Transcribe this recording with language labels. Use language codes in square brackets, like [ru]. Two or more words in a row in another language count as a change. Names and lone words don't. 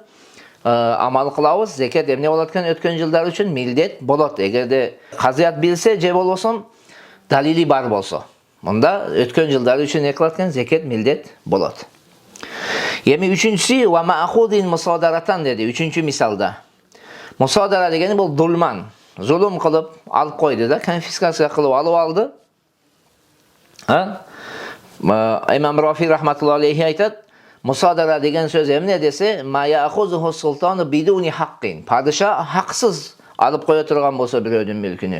[ky] Амал кылабыз. Зекет эмне болот экен? Өткөн жылдар үчүн милдет болот. Эгерде казыят билсе, же болбосо далили бар болсо. Мында өткөн жылдары үчүн не кылат экен? Зекет милдет болот. Эми үчүнчүсү [ar] وما أخذ مصادرة [ky] деди, үчүнчү мисалда. Мусодара дегени бу зулман. Зулум кылып алып койду да конфискация кылып алып алды. Ha? İmam Rafi [ar] رحمة الله عليه [ky] айтат, мусодара деген сөз эмне десе, [ar] ما يأخذه السلطان بدون حق. [ky] Падишах хаксыз алып коя турган болсо биреудун мүлкүнү.